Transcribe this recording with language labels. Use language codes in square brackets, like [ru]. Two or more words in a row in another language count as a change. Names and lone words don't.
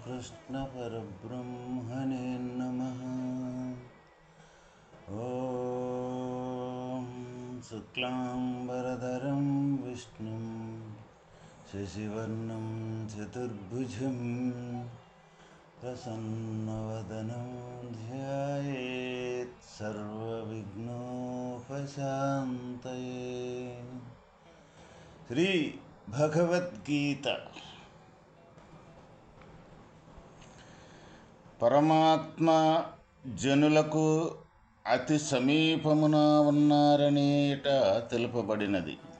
[sa] श्रीकृष्णपरब्रह्मणे नमः। ॐ शुक्लाम्बरधरं विष्णुं शशिवर्णं चतुर्भुजं प्रसन्नवदनं ध्यायेत् सर्वविघ्नोपशान्तये। [te] శ్రీ భగవద్గీత. పరమాత్మ జనులకు అతి సమీపమున ఉన్నారనేట తెలుపబడినది.